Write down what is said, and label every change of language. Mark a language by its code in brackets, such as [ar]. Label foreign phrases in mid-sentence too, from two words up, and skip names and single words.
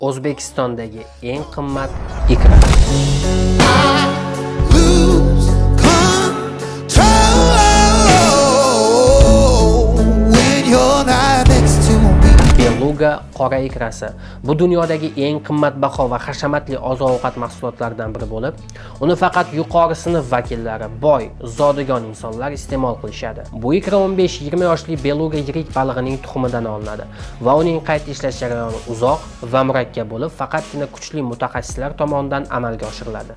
[uz] O'zbekistondagi eng qimmat ikra. [en] Lose control when you're not next to me. [uz] Beluga qora ikrasi bu dunyodagi eng qimmatbaho va hashamatli oziq-ovqat mahsulotlaridan biri bo'lib, uni faqat yuqori sinf vakillari, boy, zodagon insonlar iste'mol qilishadi. Bu ikra 15-20 yoshli beluga yirik balig'ining tuxumidan olinadi va uning qayta ishlash jarayoni uzoq va murakkab bo'lib, faqatgina kuchli mutaxassislar tomonidan amalga oshiriladi.